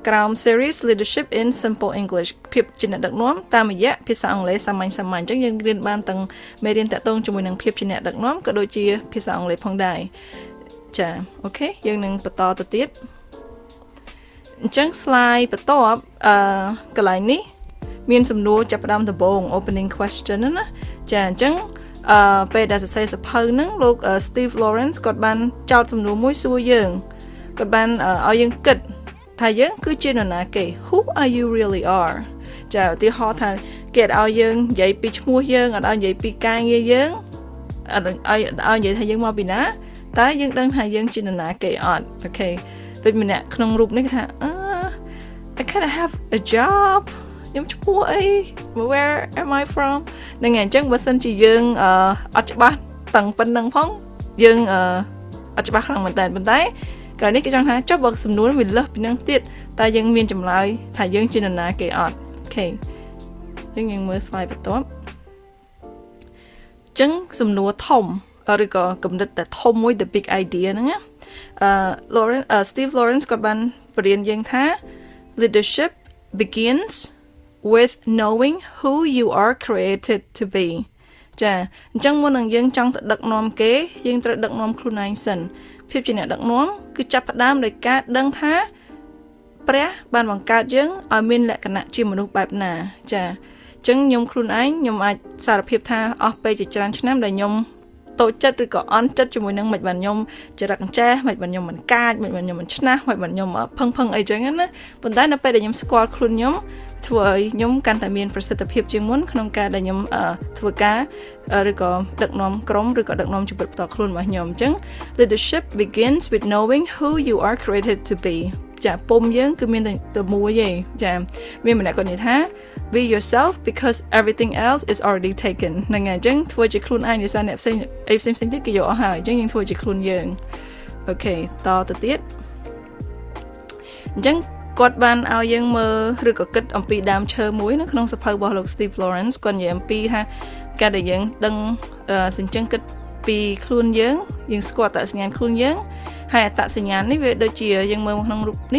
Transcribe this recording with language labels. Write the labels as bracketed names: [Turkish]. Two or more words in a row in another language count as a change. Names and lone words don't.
[Khmer] ក្រោម series Leadership in Simple English ភាពជាអ្នកដឹកនាំតាមរយៈភាសាអង់គ្លេសសាមញ្ញអញ្ចឹងយើងរៀនបានទាំងមេរៀនតាក់ទងជាមួយនឹងភាពជាអ្នកដឹកនាំក៏ដូចជា ភាសាអង់គ្លេសផងដែរចាអូខេយើងនឹងបន្តទៅទៀតអញ្ចឹង slide បន្ទាប់កន្លែងនេះមានសំណួរចាប់ផ្ដើមដំបូង [English] opening question [Khmer] ណាចាអញ្ចឹងពេលដែលសរសេរសភៅហ្នឹងលោក Steve Lawrence គាត់បានចោទសំណួរមួយសួរយើងគាត់បានឲ្យយើងគិតថាយើងគឺជានរណាគេ [English] Who are you really are [Khmer] ចាឧទាហរណ៍ថាគេឲ្យយើងនិយាយពីឈ្មោះយើងអត់ឲ្យនិយាយពីការងារយើងអត់ឲ្យនិយាយថាយើងមកពីណាតែយើងដឹងថាយើងជានរណាគេអត់អូខេដូចម្នាក់ក្នុងរូបនេះគេថា [English] I kind of have a job [Khmer] ខ្ញុំឈ្មោះអី [English] Where am I from [Khmer] ហ្នឹងហើយអញ្ចឹងបើសិនជាយើងអត់ច្បាស់តាំងប៉ុណ្្នឹងផងយើងអត់ច្បាស់ខ្លាំងមែនតើប៉ុន្តែក្រោយនេះគេចង់ថាចុះបើសំណួរវាលើសពីហ្នឹងទៀតតែយើងមានចម្លើយថាយើងជានរណាគេអត់អូខេយើងមើល slide បន្ទាប់អ ញ្ចឹងសំណួរធំឬក៏គំនិតតែធំមួយ [English] the big idea [Khmer] ហ្នឹងណាSteve Lawrence គាត់បានបរៀនយើងថា [English] leadership begins with knowing who you are created to be [Khmer] ចាអញ្ចឹងមុននឹងយើងចង់ទៅដឹកនាំគេយើងត្រូវដឹកនាំ ខ្លួនឯងសិនភាពជាអ្នកដឹកនាំគឺចាប់ផ្ដើមដោយការដឹងថាព្រះបានបង្កើតយើងឲ្យមានលក្ខណៈជាមនុស្សបែបណាចាអញ្ចឹងខ្ញុំខ្លួនឯងខ្ញុំអាចសារភាពថាអស់ពេលជាច្រើនឆ្នាំដែលខ្ញុំតូចចិត្តឬក៏អន់ចិត្តជាមួយនឹងមិនបានខ្ញុំចរិតអញ្ចេះមិនបានខ្ញុំមិនកាចមិនបានខ្ញុំមិនឆ្នះមិនបានខ្ញុំផឹងអីចឹងណាប៉ុន្តែនៅពេលដែលខ្ញុំស្គាល់ខ្លួន ខ្ញុំធ្វើឲ្យខ្ញុំកាន់តែមានប្រសិទ្ធភាពជាងមុនក្នុងការដែលខ្ញុំធ្វើការឬក៏ដឹកនាំក្រុមឬក៏ដឹកនាំជីវិតផ្ទាល់ខ្លួនរបស់ខ្ញុំអញ្ចឹង [English] leadership begins with knowing who you are created to be [Khmer] ចាពុំយើងគឺមានតែមួយទេចាមានម្នាក់គាត់និយាយថា [English] be yourself because everything else is already taken [Khmer] ហ្នឹងហើយអញ្ចឹងធ្វើជាខ្លួនឯងដោយសារអ្នកផ្សេងទៀតគេយកអស់ហើយអញ្ចឹងយើងធ្វើជាខ្លួនយើងអូខេតទៅទៀតអញ្ចឹងគាត់បានឲ្យយើងមើលឬក៏គិតអំពីដើមឈើមួយនៅក្នុងសភៅរបស់លោក Steve Lawrence គាត់និយាយអំពីថាការដែលយើងដឹងសញ្ជឹងគិតពីខ្លួនយើងស្គាល់អត្តសញ្ញាណខ្លួនយើងហើយអត្តសញ្ញាណនេះវាដូចជាយើងមើលក្នុងរូបនេះ